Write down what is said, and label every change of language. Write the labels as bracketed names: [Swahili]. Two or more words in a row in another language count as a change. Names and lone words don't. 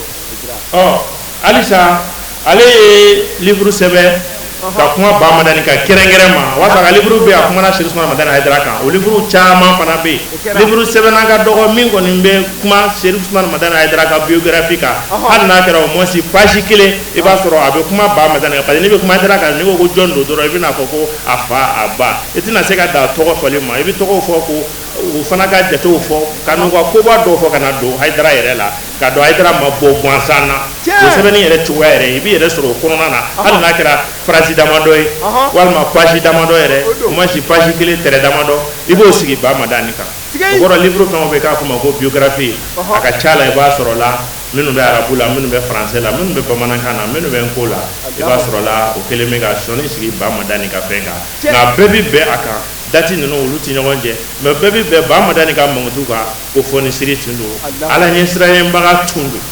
[Bambara] halisa ale ye livre sɛbɛn ka kuma Bamadan ka kɛrɛnkɛrɛn ma wa ka livre bɛ a kumana Seydi Ousmane Madani Haidara kan o livre caman fana bɛ yen livre sɛbɛnna ka dɔgɔ min kɔni bɛ kuma Seydi Ousmane Madani Haidara ka biographie kan hali n'a kɛra [French] au moins page 1 [Bambara] i b'a sɔrɔ a bɛ kuma Bamadan kan parce que n'i bɛ kuma Haidara kan n'i ko jɔn don dɔrɔn i bɛna fɔ ko a fa a ba i tɛna se ka da tɔgɔ fɔli ma i bɛ tɔgɔw fɔ ko o fana ka jatew fɔ ka n'u ka koba dɔw fɔ ka na don Haidara yɛrɛ la ka don Haidara ma bɔ gansan na o sɛbɛnni yɛrɛ cogoya yɛrɛ i b'i yɛrɛ sɔrɔ o kɔnɔna na hali n'a kɛra phrase damadɔ ye walima page damadɔ yɛrɛ [French] au moins page 1 [Bambara] tɛrɛ damadɔ i b'o sigi Bamadan kan o kɔrɔ livre fɛn o fɛn k'a fɔ ma ko biographie a ka ca la i b'a sɔrɔ la minnu bɛ arabu la minnu bɛ français la minnu bɛ bamanankan na minnu bɛ nko la i b'a sɔrɔ la o kelen bɛ ka sɔnni sigi Bamadan ka fɛn kan nka bɛɛ bi bɛn a kan dati ninnu olu ti ɲɔgɔn cɛ mais bɛɛ bi bɛn Bamadan ka mankutu kan ko fɔnisiri tun don ala ɲɛsiranɲɛbaga tun don